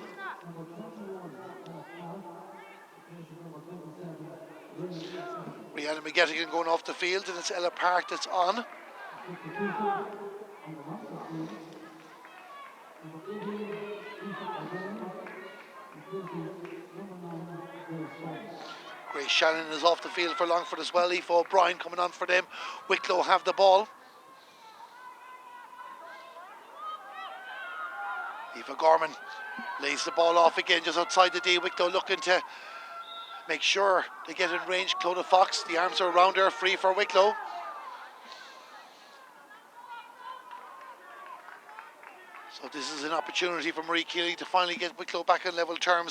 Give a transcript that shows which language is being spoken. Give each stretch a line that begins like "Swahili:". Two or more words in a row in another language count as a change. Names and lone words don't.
English: Rihanna McGettigan going off the field, and it's Ella Park that's on. Grace Shannon is off the field for Longford as well. Aoife O'Brien coming on for them. Wicklow have the ball. Aoife Gorman lays the ball off again just outside the D. Wicklow looking to make sure they get in range. Clodagh Fox, the arms are around her, free for Wicklow. So this is an opportunity for Marie Keeley to finally get Wicklow back on level terms.